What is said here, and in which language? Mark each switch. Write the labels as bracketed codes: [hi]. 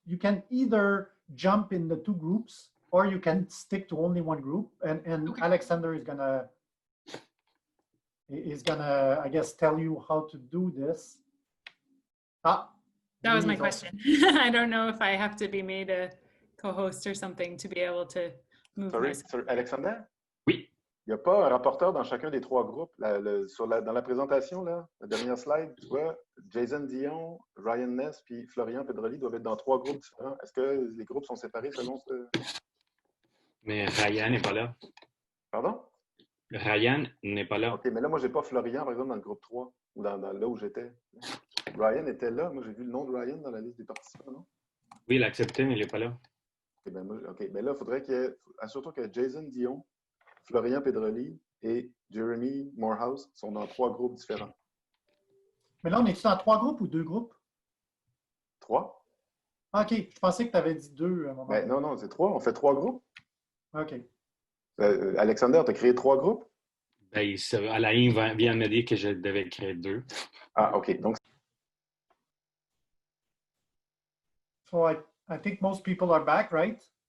[en] You can either jump in the two groups, or you can stick to only one group. And okay. Alexander is gonna, I guess, tell you how to do this. That was my question. I don't know if I have to be made a co-host or something to be able to move. Sorry, Alexander? [fr] Oui. Il n'y a pas un rapporteur dans chacun des trois groupes. Dans la présentation, là, la dernière slide, tu vois, Jason Dion, Ryan Ness puis Florian Pedroli doivent être dans trois groupes différents. Est-ce que les groupes sont séparés selon ce... Mais Ryan n'est pas là. Pardon? Ryan n'est pas là. OK, mais là, moi, j'ai pas Florian, par exemple, dans le groupe 3, ou dans là où j'étais. Ryan était là. Moi, j'ai vu le nom de Ryan dans la liste des participants, non? Oui, il a accepté, mais il n'est pas là. OK, ben là, il faudrait qu'il y ait... Assure-toi que Jason Dion, Florian Pedroli et Jeremy Morehouse sont dans trois groupes différents. Mais là, on est-tu dans trois groupes ou deux groupes? Trois. OK, je pensais que tu avais dit deux à un moment. Ben, non, c'est trois. On fait trois groupes. OK. Alexander, tu as créé trois groupes? Ben, Alain vient me dire que je devais créer deux. Ah, OK. Donc, [en] so I think most people are back, right?